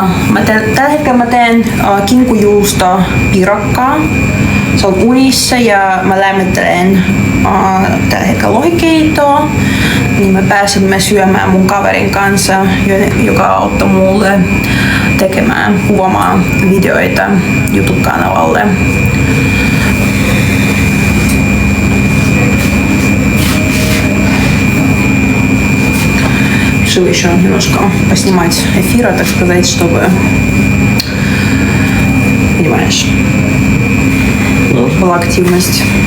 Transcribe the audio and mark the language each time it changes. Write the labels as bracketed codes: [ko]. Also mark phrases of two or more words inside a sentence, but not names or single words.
[fi] Tällä hetkellä mä teen kinkujuusto pirakkaa. Se on unissa ja mä lämmittelen tällä hetkellä lohikeitoa. Niin me pääsimme syömään mun kaverin kanssa, joka auttoi mulle tekemään, kuvaamaan videoita YouTube-kanavalle. [ru] Решила еще немножко поснимать эфира, так сказать, чтобы, понимаешь, была активность.